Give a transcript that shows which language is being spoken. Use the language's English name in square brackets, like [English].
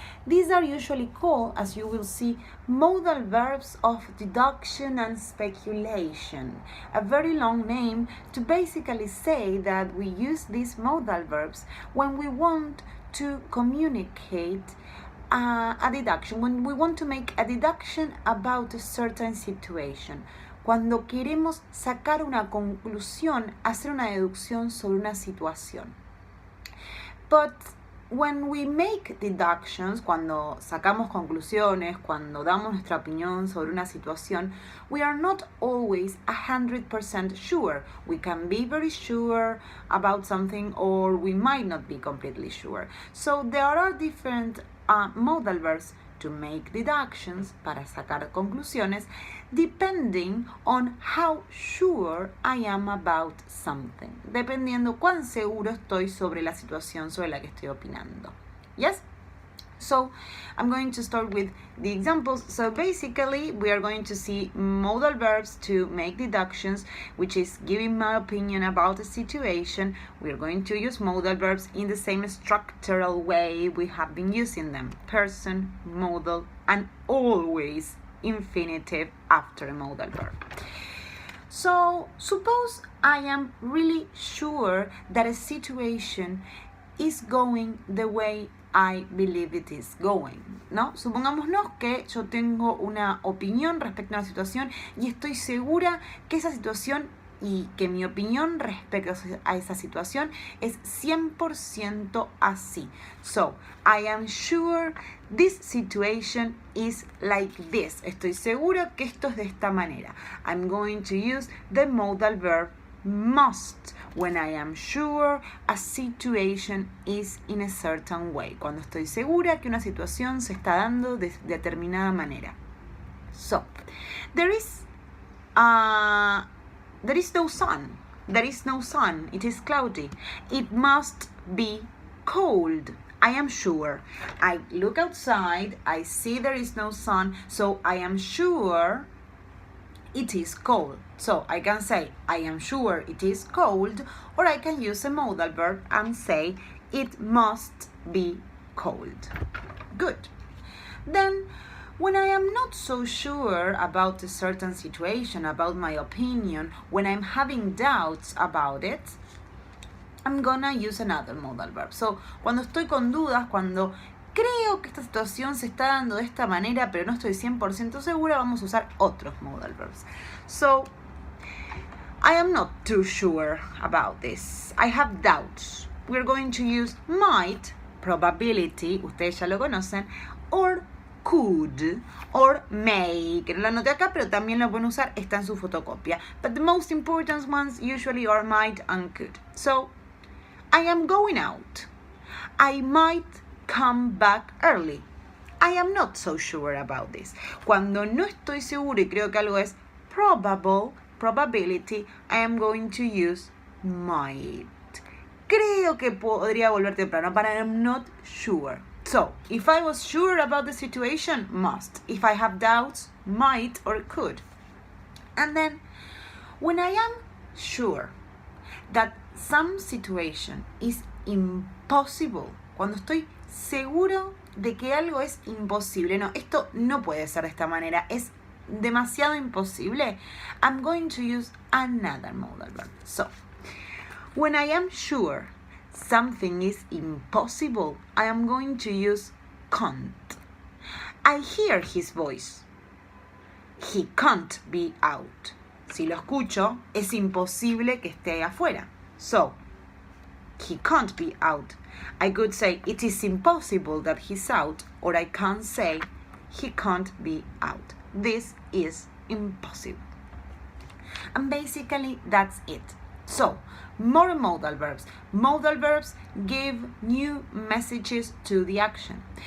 [English] These are usually called, as you will see, modal verbs of deduction and speculation. A very long name to basically say that we use these modal verbs when we want to communicate a deduction, when we want to make a deduction about a certain situation. [Spanish] Cuando queremos sacar una conclusión, hacer una deducción sobre una situación. [English] But when we make deductions, [Spanish] cuando sacamos conclusiones, cuando damos nuestra opinión sobre una situación, [English] we are not always 100% sure. We can be very sure about something or we might not be completely sure. So there are different modal verbs to make deductions, [Spanish] para sacar conclusiones, [English] depending on how sure I am about something. [Spanish] Dependiendo cuán seguro estoy sobre la situación sobre la que estoy opinando. [English] Yes? So I'm going to start with the examples. So basically we are going to see modal verbs to make deductions, which is giving my opinion about a situation. We are going to use modal verbs in the same structural way we have been using them. Person, modal, and always infinitive after a modal verb. So suppose I am really sure that a situation is going the way I believe it is going, [Spanish] ¿no? Supongámonos que yo tengo una opinión respecto a una situación y estoy segura que esa situación y que mi opinión respecto a esa situación es 100% así. [English] So, I am sure this situation is like this. [Spanish] Estoy segura que esto es de esta manera. [English] I'm going to use the modal verb must when I am sure a situation is in a certain way. [Spanish] Cuando estoy segura que una situación se está dando de determinada manera. [English] So, there is no sun. There is no sun. It is cloudy. It must be cold. I am sure. I look outside. I see there is no sun. So I am sure it is cold. So I can say, I am sure it is cold, or I can use a modal verb and say, it must be cold. Good. Then, when I am not so sure about a certain situation, about my opinion, when I'm having doubts about it, I'm gonna use another modal verb. [Spanish] So, cuando estoy con dudas, cuando creo que esta situación se está dando de esta manera, pero no estoy 100% segura, vamos a usar otros modal verbs. [English] So, I am not too sure about this. I have doubts. We're going to use might, probability, [Spanish] ustedes ya lo conocen, [English] or could, or may, [Spanish] que no lo anoté acá, pero también lo pueden usar, está en su fotocopia. [English] But the most important ones usually are might and could. So, I am going out. I might come back early. I am not so sure about this. [Spanish] Cuando no estoy seguro y creo que algo es probable, probability, [English] I am going to use might. [Spanish] Creo que podría volver temprano, [English] but I am not sure. So, if I was sure about the situation, must. If I have doubts, might or could. And then, when I am sure that some situation is impossible, [Spanish] cuando estoy seguro de que algo es imposible, no, esto no puede ser de esta manera, es demasiado imposible, [English] I'm going to use another modal verb. So, When I am sure something is impossible, I am going to use can't. I hear his voice. He can't be out. [Spanish] Si lo escucho, es imposible que esté afuera. [English] So, he can't be out. I could say it is impossible that he's out, or I can say he can't be out. This is impossible. And basically that's it. So, more modal verbs. Modal verbs give new messages to the action.